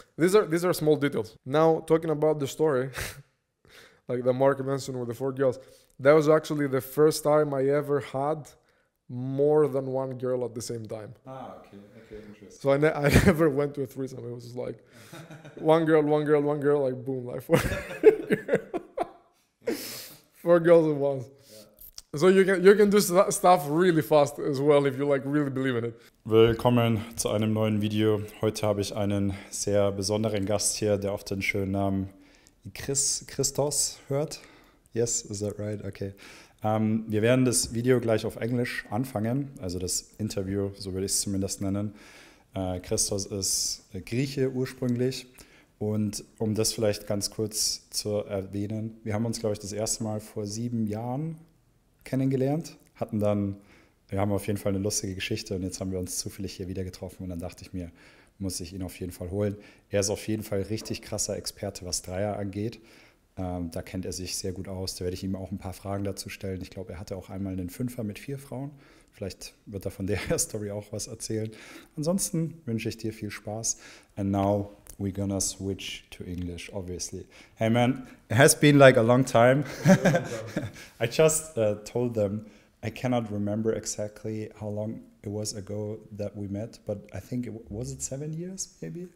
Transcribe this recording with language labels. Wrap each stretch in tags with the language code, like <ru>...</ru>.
<en>These are small details. Now, talking about the story, like the Mark mentioned with the 4 girls, that was actually the first time I ever had more than one girl at the same time. Okay, interesting. So I never went to a threesome. It was just like one girl, like boom, like 4 4 girls at once. So you can do stuff really fast as well if you like really believe in it.</en> <de>Willkommen zu einem neuen Video. Heute habe ich einen sehr besonderen Gast hier, der auf den schönen Namen Christos hört.</de> <en>Yes, is that right? Okay.</en> <de>Wir werden das Video gleich auf Englisch anfangen, also das Interview, so würde ich es zumindest nennen. Christos ist Grieche ursprünglich. Und um das vielleicht ganz kurz zu erwähnen, wir haben uns, glaube ich, das erste Mal vor 7 Jahren kennengelernt, wir haben auf jeden Fall eine lustige Geschichte und jetzt haben wir uns zufällig hier wieder getroffen und dann dachte ich mir, muss ich ihn auf jeden Fall holen. Er ist auf jeden Fall richtig krasser Experte, was Dreier angeht. Da kennt er sich sehr gut aus, da werde ich ihm auch ein paar Fragen dazu stellen. Ich glaube, er hatte auch einmal einen 5er mit 4 Frauen. Vielleicht wird er von der Story auch was erzählen. Ansonsten wünsche ich dir viel Spaß.</de> <en>And now we're gonna switch to English, obviously. Hey man, it has been like a long time. I just told them I cannot remember exactly how long it was ago that we met, but I think was it 7 years maybe?</en>